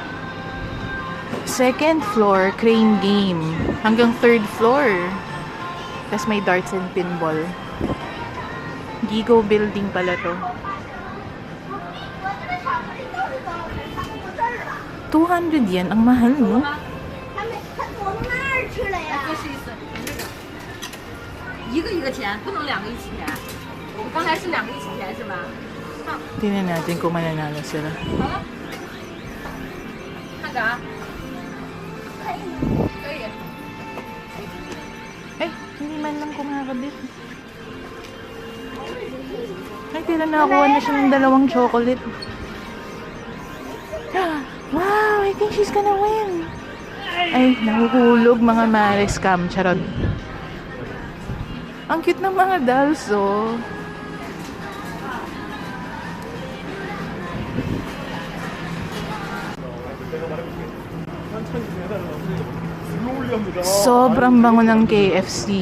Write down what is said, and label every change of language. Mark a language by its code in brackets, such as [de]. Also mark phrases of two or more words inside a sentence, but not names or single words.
[en] Second floor, crane game. [tl] Hanggang [en] third floor. [tl] Tapos may [en] darts and pinball. [tl] Gigo Building pala to. 200 yen, ang mahal no? [zh] 一个一个钱，不能两个一起填。我们刚才是两个一起填是吗？ [tl] Tingnan natin kung mananalo sila. [zh] 好了，看着啊。可以。 [tl] Eh, hindi man lang kumakabit. Ay, tira nakakuha na siya ng dalawang chocolate. [en] Wow, I think she's gonna win. [tl] Ay, nahuhulog mga mare scam. Charot. Ang cute ng mga dolls, oh. Sobrang bango ng KFC.